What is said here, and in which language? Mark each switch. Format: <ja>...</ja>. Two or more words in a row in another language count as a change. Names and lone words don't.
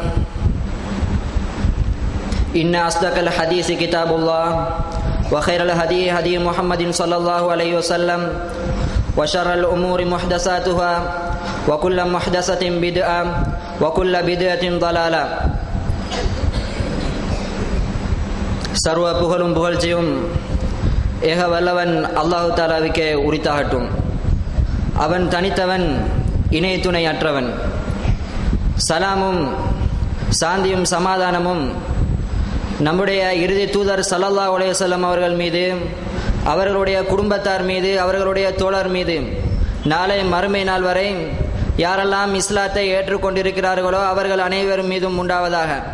<ar>إن أصدق الحديث كتاب الله وخير الهدي هدي محمد صلى الله عليه وسلم وشر الأمور محدثاتها وكل محدثة بدعة وكل بدعة ضلالة.</ar> <ta>சர்வ புகழும் புகழ்ச்சியும் ஏக வல்லவன் அல்லாஹு தஆலாவுக்கே உரித்தாகட்டும். அவன் தனித்தவன், இணை துணை அற்றவன். சலாமும் சாந்தியும் சமாதானமும் நம்முடைய இறுதி தூதர்</ta> <ar>صلى الله عليه وسلم</ar> <ta>அவர்கள் மீது, அவர்களுடைய குடும்பத்தார் மீது, அவர்களுடைய தோழர் மீது, நாளை மறுமை நாள் வரை யாரெல்லாம் இஸ்லாத்தை ஏற்றுக்கொண்டிருக்கிறார்களோ அவர்கள் அனைவரும் மீதும் உண்டாவதாக.</ta>